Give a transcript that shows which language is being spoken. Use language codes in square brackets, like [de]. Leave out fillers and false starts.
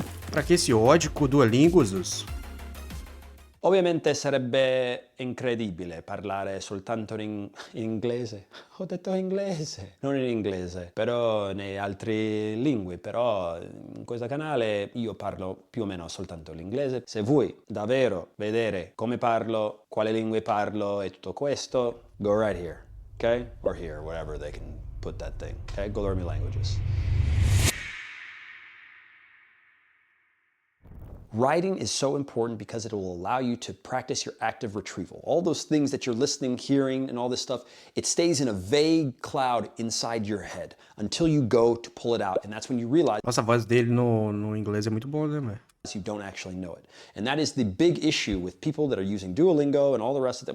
[pt] Pra que esse ódio com o Duolingo, Zus? [it] Ovviamente sarebbe incredibile parlare soltanto in inglese. Ho detto inglese, non in inglese, però nei altri lingue, però in questo canale io parlo più o meno soltanto l'inglese. Se vuoi davvero vedere come parlo, quale lingue parlo e tutto questo, [en] go right here, okay? Or here, wherever they can put that thing, okay? Go learn me languages. Writing is so important because it will allow you to practice your active retrieval. All those things that you're listening, hearing, and all this stuff, it stays in a vague cloud inside your head until you go to pull it out. And that's when you realize [pt] Nossa, a voz dele no inglês é muito boa, né, velho? [en] you don't actually know it. And that is the big issue with people that are using Duolingo and all the rest of it.